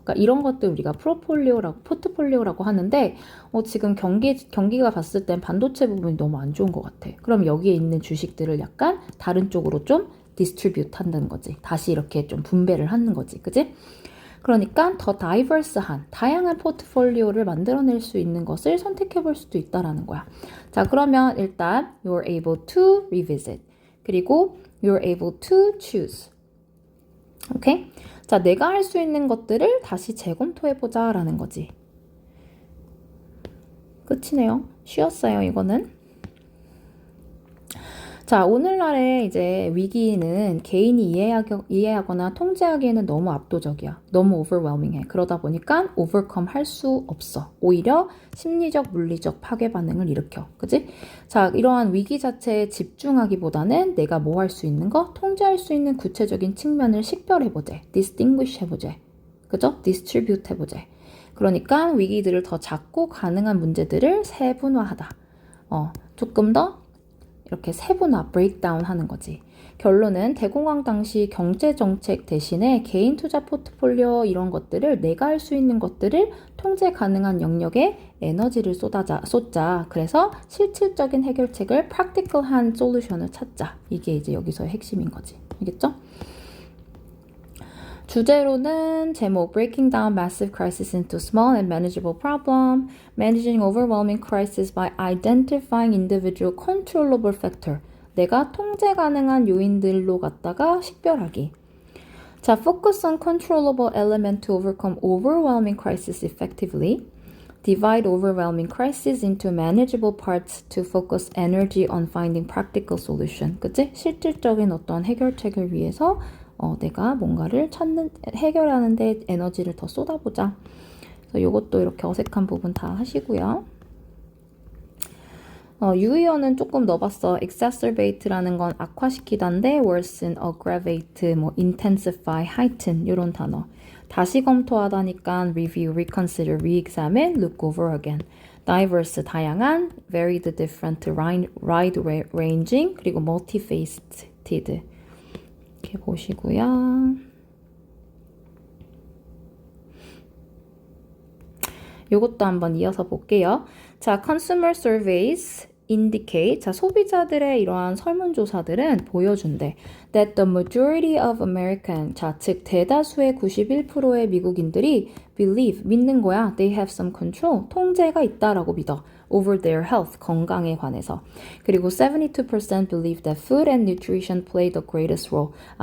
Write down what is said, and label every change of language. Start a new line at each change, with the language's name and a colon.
Korean: 그러니까 이런 것들 우리가 포트폴리오라고 하는데, 지금 경기가 봤을 땐 반도체 부분이 너무 안 좋은 것 같아. 그럼 여기에 있는 주식들을 약간 다른 쪽으로 좀 디스트리뷰트 한다는 거지. 다시 이렇게 좀 분배를 하는 거지. 그지? 그러니까 더 다이버스한, 다양한 포트폴리오를 만들어낼 수 있는 것을 선택해 볼 수도 있다라는 거야. 자, 그러면 일단
English: you're able to revisit.
Korean: 그리고
English: you're able to choose.
Korean: 오케이? 자, 내가 할 수 있는 것들을 다시 재검토해보자 라는 거지. 끝이네요. 쉬웠어요, 이거는. 자, 오늘날의 이제 위기는 개인이 이해하거나 통제하기에는 너무 압도적이야. 너무 overwhelming해. 그러다 보니까 overcome 할 수 없어. 오히려 심리적, 물리적 파괴 반응을 일으켜. 그지? 자, 이러한 위기 자체에 집중하기보다는 내가 뭐 할 수 있는 거? 통제할 수 있는 구체적인 측면을 식별해보재. distinguish 해보재. 그죠? distribute 해보재. 그러니까 위기들을 더 작고 가능한 문제들을 세분화하다. 조금 더 이렇게 세분화, 브레이크다운 하는 거지. 결론은 대공황 당시 경제정책 대신에 개인 투자 포트폴리오 이런 것들을 내가 할 수 있는 것들을 통제 가능한 영역에 에너지를 쏟자. 그래서 실질적인 해결책을 practical한 솔루션을 찾자. 이게 이제 여기서의 핵심인 거지. 알겠죠? 주제로는 제목
English: Breaking down massive crisis into small and manageable problem, managing overwhelming crisis by identifying individual controllable factor.
Korean: 내가 통제 가능한 요인들로 갖다가 식별하기.
English: 자, focus on controllable element to overcome overwhelming crisis effectively. Divide overwhelming crisis into manageable parts to focus energy on finding practical solution.
Korean: 그치? 실질적인 어떤 해결책을 위해서 내가 뭔가를 해결하는 데 에너지를 더 쏟아보자. 그래서 이것도 이렇게 어색한 부분 다 하시고요. 유의어는 조금 넣어봤어. exacerbate라는 건 악화시키다인데 worsen, aggravate, intensify, heighten 이런 단어. 다시 검토하다니까 review, reconsider, re-examine, look over again. diverse, 다양한, varied, different, wide-ranging, 그리고 multifaceted. 이렇게 보시고요. 요것도 한번 이어서 볼게요. 자,
English: consumer surveys indicate,
Korean: 자, 소비자들의 이러한 설문조사들은 보여준대.
English: That the majority of American,
Korean: 자, 즉 대다수의 91%의 미국인들이 believe, 믿는 거야.
English: They have some control,
Korean: 통제가 있다라고 믿어.
English: Over their health,
Korean: 건강에 관해서.
English: 그리고 72% believe that food and nutrition play the greatest role.